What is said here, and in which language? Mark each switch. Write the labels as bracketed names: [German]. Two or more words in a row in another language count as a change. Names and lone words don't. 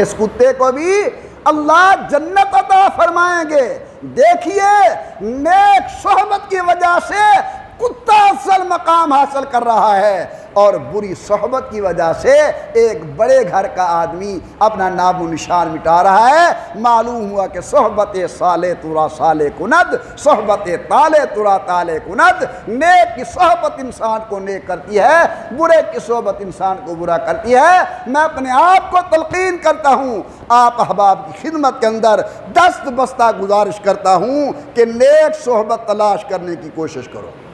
[Urdu] اس کتے کو بھی اللہ جنت عطا فرمائیں گے. دیکھیے نیک صحبت کی وجہ سے کتا افضل مقام حاصل کر رہا ہے اور بری صحبت کی وجہ سے ایک بڑے گھر کا آدمی اپنا نام و نشان مٹا رہا ہے. معلوم ہوا کہ [Persian] صحبت صالح ترا صالح کند، صحبت طالح ترا طالح کند. [Urdu] نیک کی صحبت انسان کو نیک کرتی ہے، برے کی صحبت انسان کو برا کرتی ہے. میں اپنے آپ کو تلقین کرتا ہوں، آپ احباب کی خدمت کے اندر دست بستہ گزارش کرتا ہوں کہ نیک صحبت تلاش کرنے کی کوشش کرو.